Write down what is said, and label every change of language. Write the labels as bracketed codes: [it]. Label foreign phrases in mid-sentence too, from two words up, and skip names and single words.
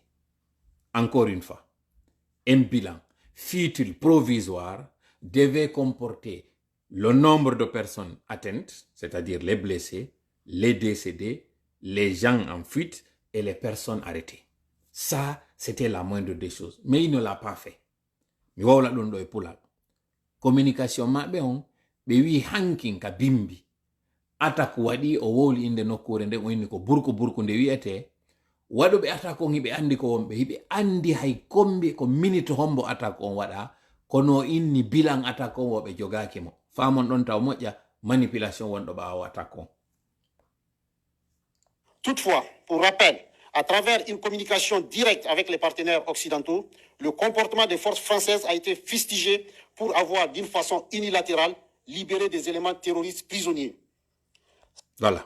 [fr] Encore une fois, un bilan, fût-il provisoire, devait comporter le nombre de personnes atteintes, c'est-à-dire les blessés, les décédés, les gens en fuite et les personnes arrêtées. Ça, c'était la moindre des choses. Mais il ne l'a pas fait. [ff] Mi wawla ɗum ɗo e pulal. Communication maɓɓe on, ɓe wi hankin ka bimbi. Attaque waɗi o wowli inde nokkure nde o inni ko burku nde wiyete. Waɗuɓe attaque on hiɓe andi ko wonɓe, hiɓe andi hay kombi ko minute hombo attaque on waɗa, kono inni bilan attaque on woɓe jogaki mo. Famon ɗon taw moƴƴa manipulation wonɗo ɓawo attaque on. [fr] Toutefois, pour rappel, à travers une communication directe avec les partenaires occidentaux, le comportement des forces françaises a été fustigé pour avoir, d'une façon unilatérale, libéré des éléments terroristes prisonniers. Voilà.